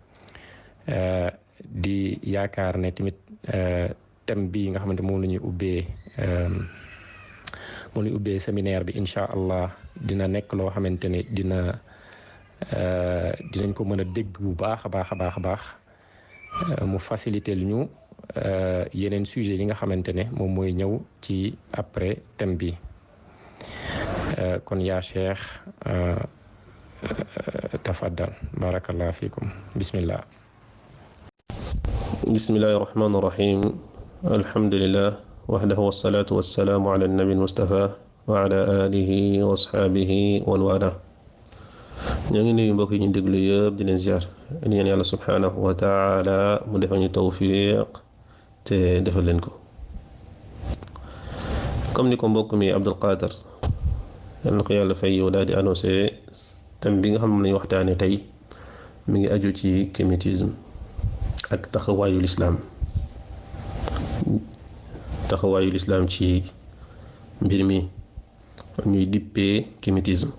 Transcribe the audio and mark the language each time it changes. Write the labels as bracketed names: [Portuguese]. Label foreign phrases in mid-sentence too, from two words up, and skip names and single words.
[Wolof] di yaakaar ne tamit thème bi nga xamante moom la ñuy ubbee séminaire bi [Arabic] إن شاء الله [Wolof] dina nekk loo xamante ni dinañ ko mën a dégg bu baax a baax mu faciliter ñu yeneen sujet yi nga xamante ne moom mooy ñëw ci après thème bi kon yaa cheikh tafaddal [Arabic] بارك الله فيكم [Wolof] bismillah. [Arabic] بسم الله الرحمن الرحيم الحمد لله وحده والصلاة والسلام على النبي المصطفى وعلى آله وأصحابه ومن والاه. [Wolof] ñoo ngi nuyu mbokk yi ñu déglu yëpp di leen ziar di ñaan yàlla [Arabic] سبحانه وتعالى [Wolof] mu defal ñu tawfiq te defal leen ko. comme ni ko mbokk mi Abdul Qadir yal na ko yàlla fay yow daal di annoncé thème bi nga xam ne lañu waxtaane tey mi ngi aju ci kémétisme ak taxawaayu lislaam ci mbir mi ñuy dippee kémétisme.